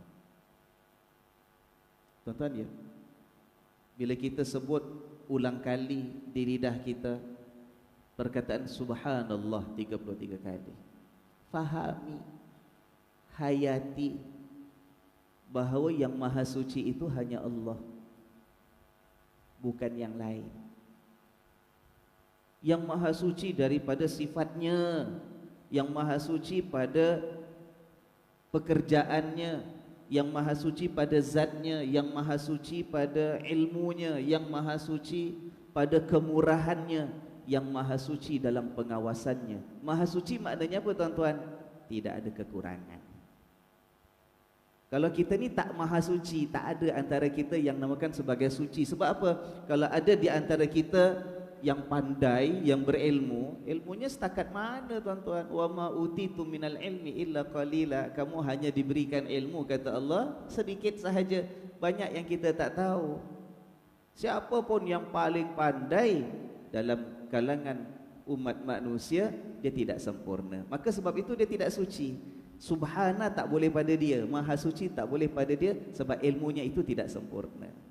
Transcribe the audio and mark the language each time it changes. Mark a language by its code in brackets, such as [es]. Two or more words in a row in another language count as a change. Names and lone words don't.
[ms] Tuan-tuan ya, bila kita sebut ulang kali di lidah kita perkataan subhanallah 33 kali, fahami, hayati bahawa yang maha suci itu hanya Allah, bukan yang lain. Yang maha suci daripada sifatnya, yang maha suci pada pekerjaannya, yang maha suci pada zatnya, yang maha suci pada ilmunya, yang maha suci pada kemurahannya, yang maha suci dalam pengawasannya. Maha suci maknanya apa tuan-tuan? Tidak ada kekurangan. Kalau kita ni tak maha suci, tak ada antara kita yang namakan sebagai suci. Sebab apa? Kalau ada di antara kita yang pandai, yang berilmu, ilmunya setakat mana tuan-tuan? [ar] وما أوتيتم من العلم إلا قليلا. [ms] Kamu hanya diberikan ilmu, kata Allah, sedikit sahaja. Banyak yang kita tak tahu. Siapa pun yang paling pandai dalam kalangan umat manusia, dia tidak sempurna. Maka sebab itu dia tidak suci. Subhana tak boleh pada dia, maha suci tak boleh pada dia, sebab ilmunya itu tidak sempurna.